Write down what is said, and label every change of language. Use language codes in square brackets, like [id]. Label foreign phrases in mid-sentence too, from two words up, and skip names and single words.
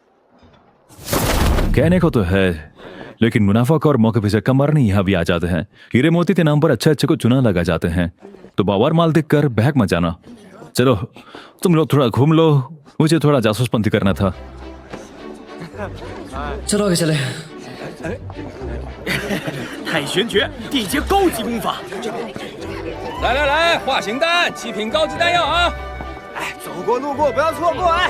[hi] कहने को तो है, लेकिन मुनाफा और मौके पे चक्का मारने यहाँ भी आ जाते हैं। हीरे मोती के नाम पर अच्छे अच्छे को चुना लगा जाते हैं, तो बावर माल देख कर बहक मत जाना। चलो तुम लोग थोड़ा घूम लो, मुझे थोड़ा जासूसपंती करना था। चलो आगे चले। [zh] 太玄诀，地阶高级功法。来来来，化形丹，7品高级丹药啊！哎，走过路过不要错过哎！